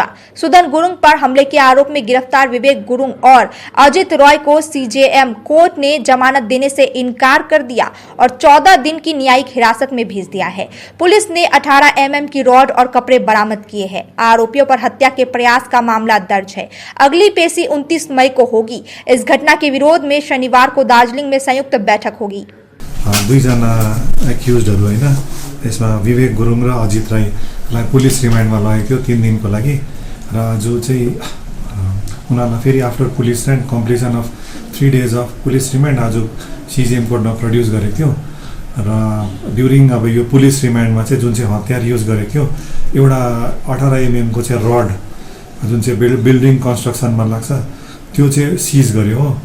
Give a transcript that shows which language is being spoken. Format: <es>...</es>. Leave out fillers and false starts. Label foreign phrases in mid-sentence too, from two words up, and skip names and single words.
<hi>सुधन गुरुंग पर हमले के आरोप में गिरफ्तार विवेक गुरुंग और अजित रॉय को सीजेएम कोर्ट ने जमानत देने से इनकार कर दिया और 14 दिन की न्यायिक हिरासत में भेज दिया है। पुलिस ने 18 mm की रॉड और कपड़े बरामद किए हैं। आरोपियों पर हत्या के प्रयास का मामला दर्ज है। अगली पेशी 29 मई को होगी। इस घटना के विरोध में शनिवार को दार्जिलिंग में संयुक्त बैठक होगी।</hi> <ne>2 जना एक्युज्डहरू होइन, त्यसमा विवेक गुरुङ र अजित राईलाई पुलिस रिमान्डमा लगेको 3 दिनको लागि र जो चाहिँ उनीहरूलाई फेरि</ne> <en>after police and completion of 3 days of police remand</en> <ne>आज सिजिएम कोर्टमा प्रड्युस गरेको थियो र ड्युरिङ अब यो पुलिस रिमान्डमा चाहिँ जुन चाहिँ हतियार युज गरेको थियो, एउटा 18 mm को चाहिँ रड जुन चाहिँ बिल्डिङ कन्स्ट्रक्सनमा लाग्छ त्यो चाहिँ सिज गर्यो हो।</ne>